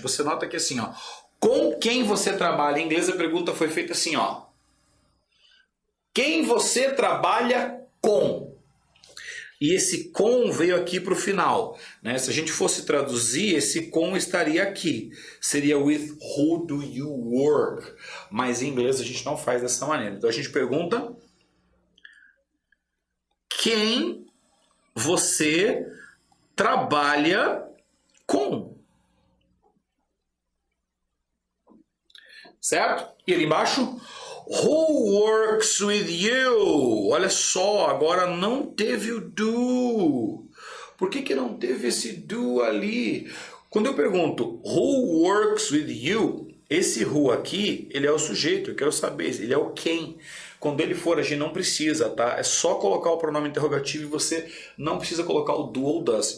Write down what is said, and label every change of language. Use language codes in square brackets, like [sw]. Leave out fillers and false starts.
[pt] Você nota que assim, ó, com quem você trabalha? Em inglês a pergunta foi feita assim, ó. Quem você trabalha com? E esse com veio aqui para o final, né? Se a gente fosse traduzir, esse com estaria aqui. [en] Seria with who do you work? [pt] Mas em inglês a gente não faz dessa maneira. Então a gente pergunta quem você trabalha com. Certo? E ali embaixo, [en] who works with you? [pt] Olha só, agora não teve o do. Por que não teve esse do ali? Quando eu pergunto [en] who works with you, [pt] esse who aqui, ele é o sujeito, eu quero saber, ele é o quem. Quando ele for, a gente não precisa, tá? É só colocar o pronome interrogativo e você não precisa colocar o do ou does.